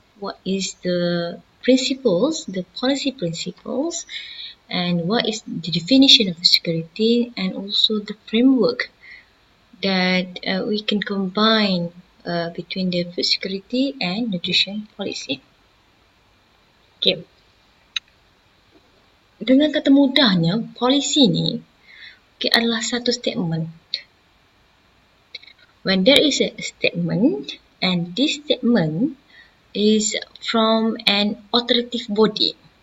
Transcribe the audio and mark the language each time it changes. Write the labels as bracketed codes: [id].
[en] What is the principles, the policy principles, and what is the definition of security, and also the framework that we can combine between the food security and nutrition policy. Okay. [ms] Dengan kata mudahnya, polisi ni adalah satu statement. [en] When there is a statement, and this statement is from an authoritative body.